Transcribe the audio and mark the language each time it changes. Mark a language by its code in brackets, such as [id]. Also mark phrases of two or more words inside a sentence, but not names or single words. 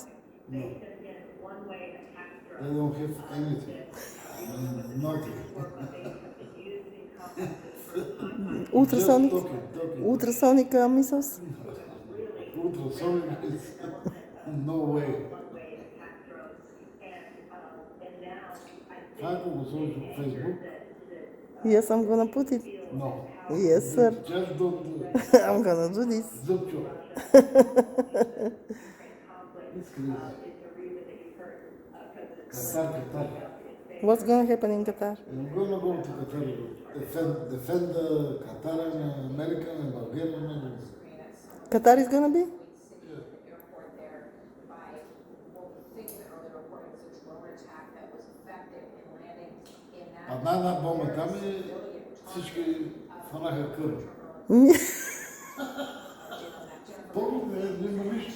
[en] No. They don't have anything. Nothing. Ultrasonic, Just talking. ultrasonic missiles? Ultrasonic is no way. [bg] Ако го сложиш в Facebook? [en] Yes, I'm going to put it. No. Yes, sir. Just don't do it. I'm going to do this. Zupcho. It's crazy. Qatar. What's going to happen in Qatar? I'm gonna go to Qatar. Defend Qatar and America and Bulgaria and everything. Qatar is going to be? [bg] Една бомба там и всички фанаха кръв. Помните, няма нищо.